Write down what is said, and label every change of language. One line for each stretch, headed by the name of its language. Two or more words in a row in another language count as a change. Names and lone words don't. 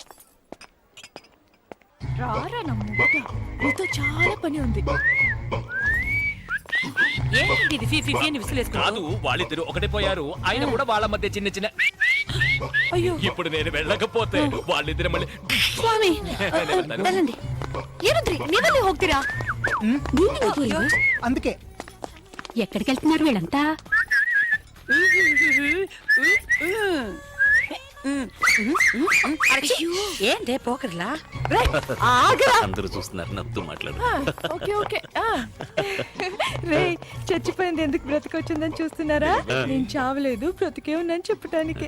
Telugu: రారా నమ్ముట, నీతో చాలా పని ఉంది. ఏంటి ఇది ఫీ అని విసిలేసుకున్నావు? కాదు, వాళ్ళిద్దరు ఒకటే పోయారు. ఆయన కూడా వాళ్ళ మధ్య చిన్న అయ్యో ఇప్పుడు నేను వెళ్ళకపోతే వాళ్ళిద్దరు మళ్ళీ ಸ್ವಾಮಿ వెళ్ళండి
Kannada: ಏನಂದ್ರಿ ನೀವಲ್ಲಿ ಹೋಗ್ತೀರಾ ನೀನ್ ಹೋಗ್ತೀರಾ?
Telugu: అందుకే ఎక్కడికి వెళ్తున్నారు వీళ్ళంతా ఏంటే పోకర్లా అందరూ చూస్తున్నారు, నవ్వుతూ మాట్లాడు. ఓకే ఓకే రే చచ్చిపోయింది ఎందుకు బ్రతికొచ్చిందని చూస్తున్నారా నేను చావలేదు బ్రతికే ఉన్నాను చెప్పటానికి